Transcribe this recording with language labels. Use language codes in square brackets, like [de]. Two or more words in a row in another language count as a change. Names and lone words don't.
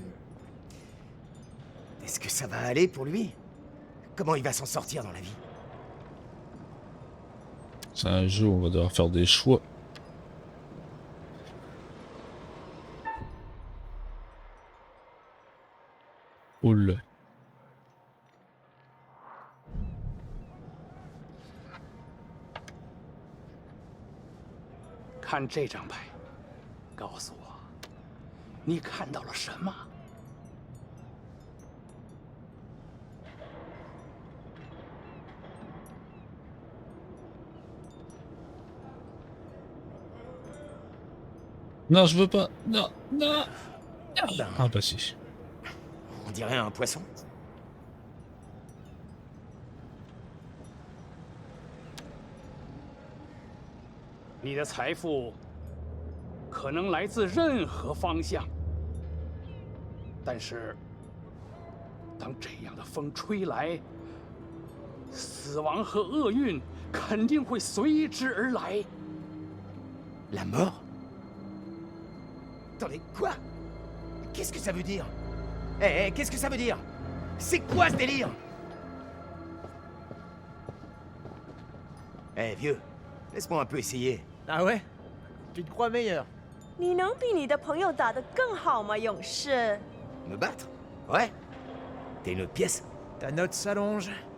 [fr] Est-ce que ça va aller pour lui? Comment il va s'en sortir dans la vie? C'est un jeu où on va devoir faire des choix. Oula. [zh] 看这张牌，告诉我，你看到了什么？ [fr] Non, je veux pas. Non, non. Ben, Ah bah si. on dirait un poisson. [zh] 你的财富可能来自任何方向，但是当这样的风吹来，死亡和厄运肯定会随之而来。 [fr] La mort? Attendez, quoi? Qu'est-ce que ça veut dire? Eh, qu'est-ce que ça veut dire? C'est quoi ce délire? Eh, vieux, laisse-moi un peu essayer. Ah ouais? Tu te crois meilleur? [zh] 你能比你的朋友打得更好吗，勇士？ [fr] Me battre? Ouais? T'as une autre pièce? Ta note s'allonge.